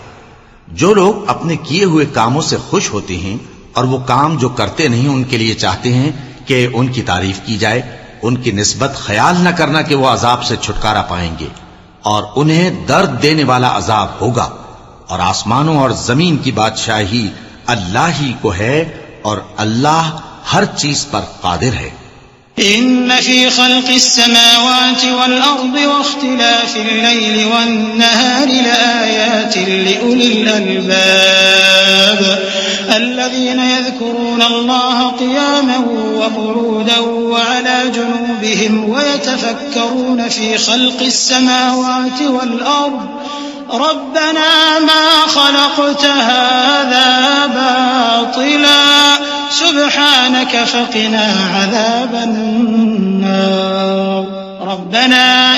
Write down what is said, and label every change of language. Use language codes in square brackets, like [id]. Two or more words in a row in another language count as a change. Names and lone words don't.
[hi] जो लोग अपने किए हुए कामों से खुश होते हैं और वो काम जो करते नहीं उनके लिए चाहते हैं कि उनकी तारीफ की जाए, उनकी निस्बत ख्याल न करना कि वो अजाब से छुटकारा पाएंगे और उन्हें दर्द देने वाला अजाब होगा। और आसमानों और जमीन की बादशाही अल्लाह ही को है और अल्लाह हर चीज पर कादिर है। [ar] إن في خلق السماوات والأرض واختلاف الليل والنهار لآيات لأولي الألباب الذين يذكرون الله قياما وقعودا وعلى جنوبهم ويتفكرون في خلق السماوات والأرض ربنا ما خلقت هذا باطلا سبحانك فقنا عذاب النار ربنا